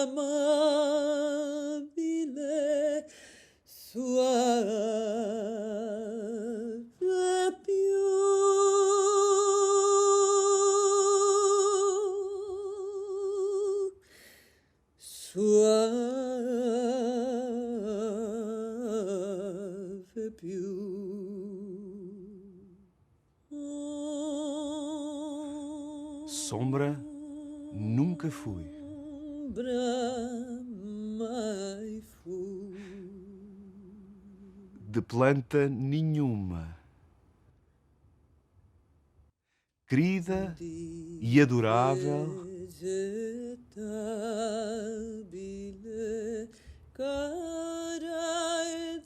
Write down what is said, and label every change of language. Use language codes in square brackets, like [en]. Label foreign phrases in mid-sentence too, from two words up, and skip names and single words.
[it] amabile suave più suave più [pt] Sombra nunca fui. [it] ombra mai fu [pt] De planta nenhuma. Querida e adorável, [it] vegetabile cara ed